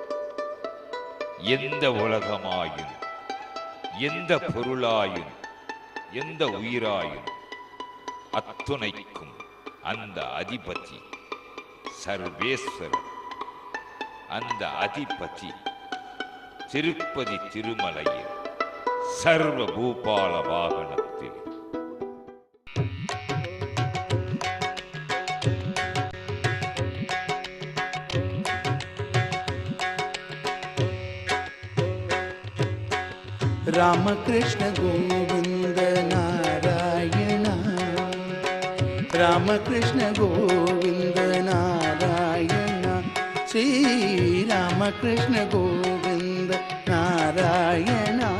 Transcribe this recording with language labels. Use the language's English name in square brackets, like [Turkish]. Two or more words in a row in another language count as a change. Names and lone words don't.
[Tamil] எந்த உலகமாயும், எந்த பொருளாயும், எந்த உயிராயும் அத்துணைக்கும் அந்த அதிபதி சர்வேஸ்வரன். அந்த அதிபதி திருப்பதி திருமலையில் சர்வ பூபால வாகனத்தில் [Sanskrit] रामकृष्ण गोविंद नारायण, रामकृष्ण गोविंद नारायण, श्री रामकृष्ण गोविंद नारायण.